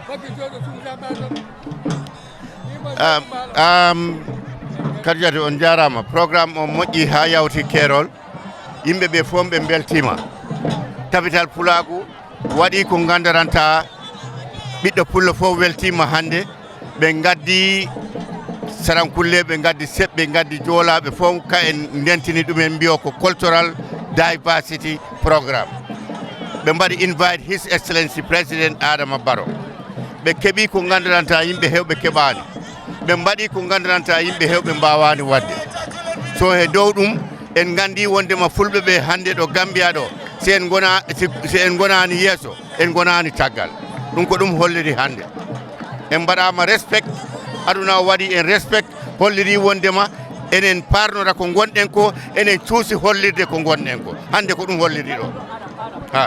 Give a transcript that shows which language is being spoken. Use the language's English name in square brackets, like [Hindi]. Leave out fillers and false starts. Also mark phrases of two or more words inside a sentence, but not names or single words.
[Fula] Kardiatou on jarama programme o moƴƴi ha yawti keerol yimɓe ɓe fof ɓe beltima Tabital Pulaagu waɗi ko gandaranta ɓiɗɗo pullo fof weltima hande ɓe gaddi sarankulle ɓe gaddi seɓɓe gaddi joolaɓe fof ka en ndentini ɗumen mbiyo ko [English] cultural diversity programme [Fula] ɓe mbaɗi [English] invite his excellency [Fula] président Adama Barrow ɓe keeɓi ko gandaranta yimɓe hewɓe keɓani ɓe mbaɗi ko gandaranta yimɓe hewɓe mbawani wadde so he dow ɗum en gandi wondema fulɓe ɓe hande ɗo Gambia ɗo si en gonani yeeso en gonani taggal ɗum ko ɗum holliri hande en mbaɗama respect aduna o waɗi en respect holliri wondema enen parnora ko gonɗen ko enen cuusi hollirde ko gonɗen ko hande ko ɗum holliri ɗo ha